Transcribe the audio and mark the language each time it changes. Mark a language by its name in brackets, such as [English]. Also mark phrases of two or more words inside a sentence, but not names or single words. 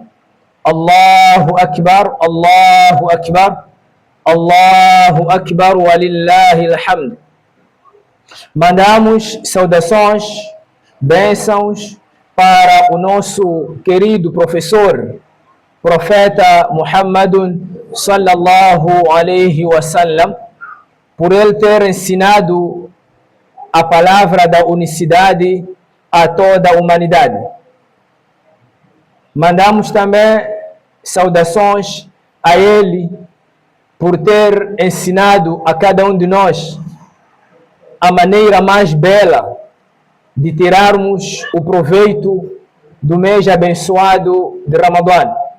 [Arabic] الله أكبر، الله أكبر، الله أكبر, ولله الحمد. [Portuguese] Mandamos saudações, bênçãos para o nosso querido professor, profeta Muhammadun [Arabic] صلى الله عليه وسلم, [Portuguese] por ele ter ensinado a palavra da unicidade a toda a humanidade. Mandamos também saudações a ele por ter ensinado a cada um de nós a maneira mais bela de tirarmos o proveito do mês abençoado de Ramadã.